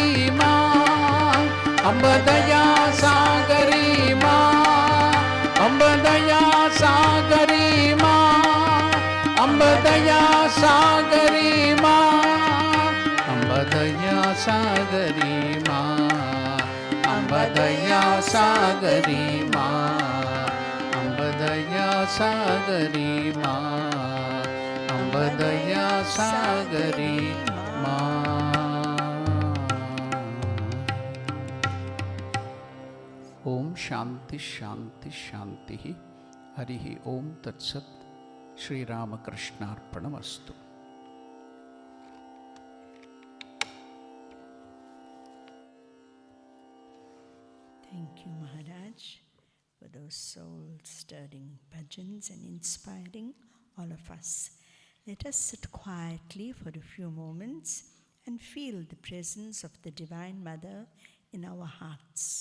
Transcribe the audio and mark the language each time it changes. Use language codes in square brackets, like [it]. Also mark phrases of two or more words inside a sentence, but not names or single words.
[hi] माँ, अंबदया सागरी माँ, अंबदया सागरी माँ, अंबदया सागरी माँ, अंबदया सागरी माँ, अंबदया सागरी माँ, अंबदया सागरी माँ, अंबदया सागरी माँ। [sa] ओम शांति शांति शांति। हरि ओम तत्सत। श्री रामकृष्णार्पणमस्तु। [en] Thank you, Maharaj, for those soul-stirring bhajans and inspiring all of us. Let us sit quietly for a few moments and feel the presence of the Divine Mother in our hearts.